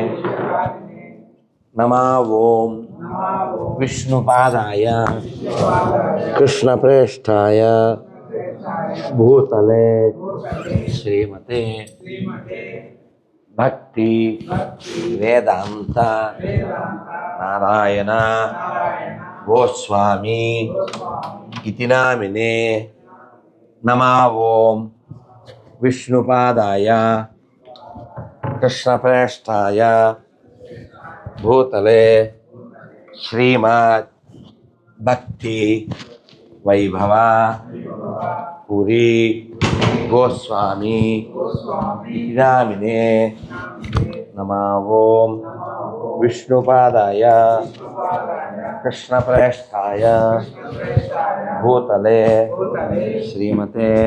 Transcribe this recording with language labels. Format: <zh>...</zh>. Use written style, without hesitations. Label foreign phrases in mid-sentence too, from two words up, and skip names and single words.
<sa>नमः ओम विष्णुपादाय कृष्णप्रेष्ठाय भूतले श्रीमते भक्ति वेदांत నారాయణ గోస్వామి ఇతి నామినే నమా ఓం విష్ణుపాదాయ కృష్ణప్రేష్ఠాయ భూతలే శ్రీమద్ భక్తి వైభవ పురి గోస్వామి నామినే నమా ఓం విష్ణుపాదాయ కృష్ణప్రేష్ఠాయ భూతలే శ్రీమతే</sa>